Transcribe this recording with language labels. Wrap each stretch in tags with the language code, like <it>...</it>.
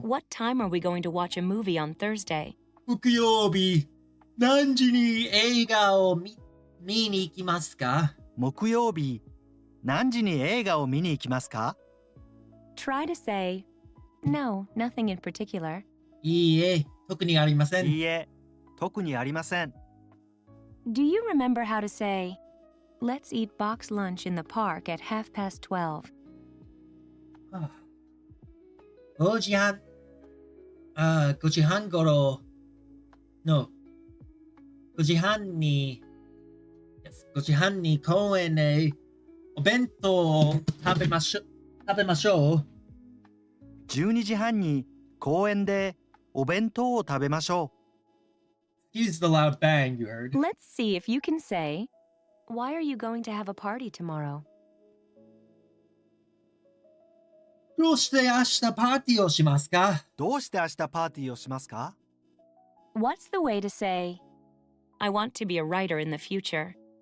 <en>What time are we going to watch a movie on Thursday?</en> <ja>木曜日、何時に映画を見に行きますか？木曜日、何時に映画を見に行きますか？</ja> <en>Try to say, No, nothing in particular.</en> <ja>いいえ、特にありません。いいえ、特にありません。</ja> <en>Do you remember how to say, Let's eat box lunch in the park at 12:30?</en> <ja>5時半、5時半頃の、5時半に、5時半に公園でお弁当を食べましょう。 12時半に公園でお弁当を食べましょ</ja> <en>Excuse the loud bang you heard. Let's see if you can say, why are you going to have a party tomorrow?</en> <ja>どうして明日パーティーをしますか？う。どうして明日パーティーをしますか？</ja> <en>What's the way to say, I want to be a writer in the future?</en>